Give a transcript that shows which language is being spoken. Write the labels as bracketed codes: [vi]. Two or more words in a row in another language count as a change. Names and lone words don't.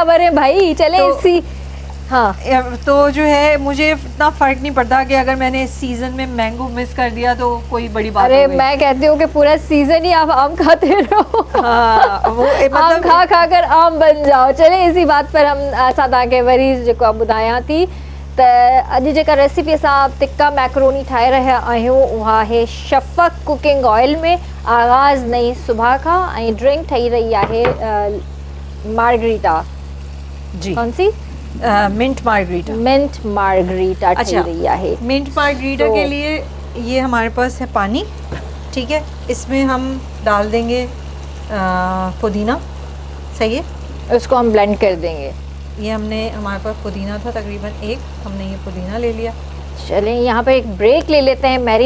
[ur] لور ہیں بھائی، چلے تو-- اسی۔ ہاں, تو جو ہے مجھے اتنا فرق نہیں پڑتا کہ اگر میں نے اس سیزن میں [en] mango miss [ur] کر دیا تو کوئی بڑی بات ارے ہو گئی. میں کہتی ہوں کہ پورا سیزن ہی آپ آم کھاتے رہو. ہاں، وہ آم مطلب کھا کھا کر آم بن جاؤ. چلے اسی بات پر ہم [sd] असां तव्हांखे वरी जेको आहे ॿुधायां थी त अॼु जेका रेसिपी असां तिक्का मैक्रोनी ठाहे रहिया आहियूं उहा आहे शफ़क़ कुकिंग ऑयल में। आगाज़ नई सुबह खां ऐं ड्रिंक ठही रही आहे मार्गरीटा। [ur] جی, کون سی? منٹ مارگریٹا. [sd] मिंट मार्गरीटा ठही [ur] اچھا, [sd] रही आहे। [ur] منٹ مارگریٹا تو-- کے لیے یہ ہمارے پاس ہے پانی، ٹھیک ہے. اس میں ہم ڈال دیں گے پودینہ، صحیح ہے. اس کو ہم بلینڈ کر دیں گے. یہ ہمارے پاس پودینہ تھا تقریباً 1، ہم نے یہ پودینہ لے لیا. چلیں یہاں پر ایک بریک لے لیتے ہیں میرین,